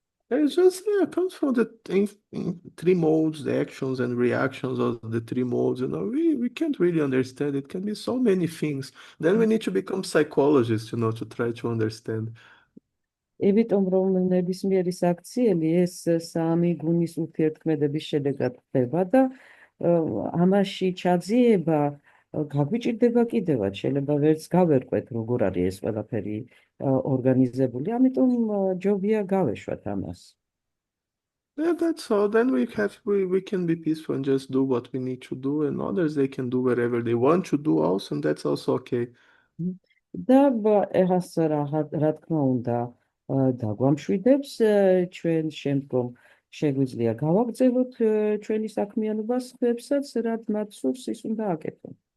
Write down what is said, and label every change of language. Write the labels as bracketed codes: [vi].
[en] It just comes from the three modes, the actions and reactions of the three modes. We can't really understand. It can be so many things. Then we need to become psychologists, to try to understand. [ka] იმიტომ რომ ნებისმიერი საქციელი ეს სამი გუნის ურთიერთქმედების შედეგად ხდება და ამაში ჩაძიება გაგვიჭირდება კიდევაც, შეიძლება ვერც გავერკვეთ როგორ არის ეს ყველაფერი ორგანიზებული, ამიტომ ჯობია გავეშვათ ამას. [en] Yeah, that's all. Then we can be peaceful and just do what we need to do, and others they can do whatever they want to do also, and that's also okay. [ka] და ეხას რა თქმა უნდა დაგვამშვიდებს ჩვენ შემდგომ შეგვიძლია გავაგრძელოთ ჩვენი საქმიანობა სხვებსაც რაც მათ სურს ის უნდა აკეთონ.